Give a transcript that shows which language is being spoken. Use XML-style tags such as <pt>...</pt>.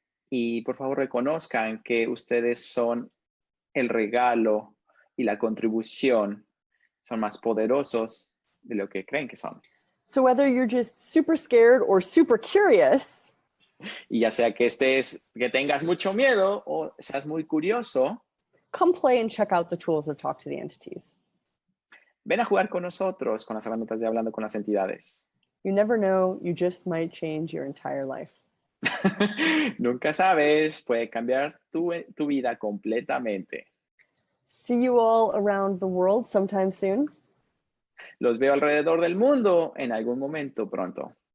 <es>Y por favor reconozcan que ustedes son el regalo y la contribución, son más poderosos de lo que creen que son.</es> <en>So whether you're just super scared or super curious,</en> <es>y ya sea que tengas mucho miedo o seas muy curioso,</es> <en>come play and check out the tools of Talk to the Entities.</en> <es>ven a jugar con nosotros con las herramientas de Hablando con las Entidades.</es> <en>You never know, you just might change your entire life.</en> <es>Nunca sabes, puede cambiar tu vida completamente.</es> <en>See you all around the world sometime soon.</en> <es>Los veo alrededor del mundo en algún momento pronto.</es>